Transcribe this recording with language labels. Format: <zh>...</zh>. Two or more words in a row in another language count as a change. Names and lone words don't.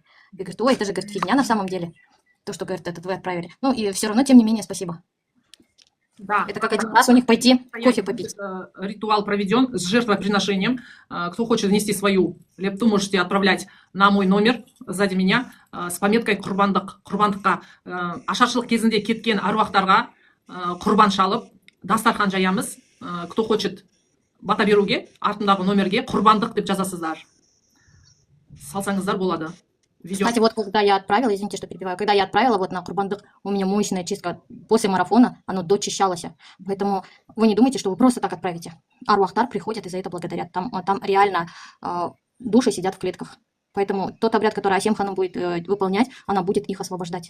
<ru>И говорит, ой, это же, говорит, фигня на самом деле. То, что, говорит, это вы отправили. Ну, и все равно, тем не менее, спасибо. Да, Это как один раз у них пойти кофе будет, попить. ритуал проведен с жертвоприношением. Кто хочет внести свою лепту, можете отправлять на мой номер сзади меня с пометкой құрбандыққа.</ru> <kk>Ашаршылық кезінде кеткен аруақтарға құрбан шалып, дастархан жаямыз.</kk> <ru>Кто хочет</ru> <kk>бата беруге, артындағы номерге құрбандық деп жазасыздар. Салсаңыздар болады. Видео.</kk> <ru>Кстати, вот когда я отправила, извините, что перебиваю, когда я отправила вот на Курбандык, у меня мощная чистка после марафона, оно дочищалось. Поэтому вы не думайте, что вы просто так отправите. Аруахтар приходят и за это благодарят. Там реально души сидят в клетках. Поэтому тот обряд, который Асем Ханым будет выполнять, она будет их освобождать.</ru>